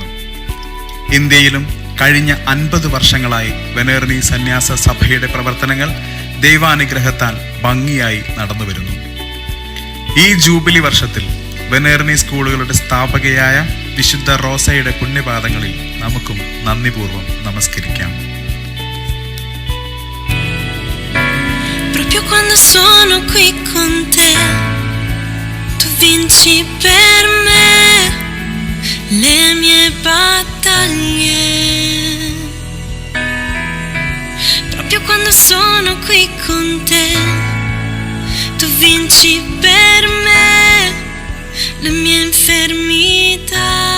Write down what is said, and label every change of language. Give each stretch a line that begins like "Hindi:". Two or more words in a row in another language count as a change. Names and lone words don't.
Malayalam: ഇന്ത്യയിലും കഴിഞ്ഞ 50 വർഷങ്ങളായി വെനേറിനി സന്യാസ സഭയുടെ പ്രവർത്തനങ്ങൾ ദൈവാനുഗ്രഹത്താൽ ഭംഗിയായി നടന്നുവരുന്നു. ഈ ജൂബിലി വർഷത്തിൽ വെനേറിനി സ്കൂളുകളുടെ സ്ഥാപകയായ വിശുദ്ധ റോസയുടെ പുണ്യപാദങ്ങളിൽ നമുക്കും നന്ദിപൂർവ്വം നമസ്കരിക്കാം.
Italian: Proprio quando sono qui con te, tu vinci per me le mie battaglie. Proprio quando sono qui con te, tu vinci per me le mie infermità.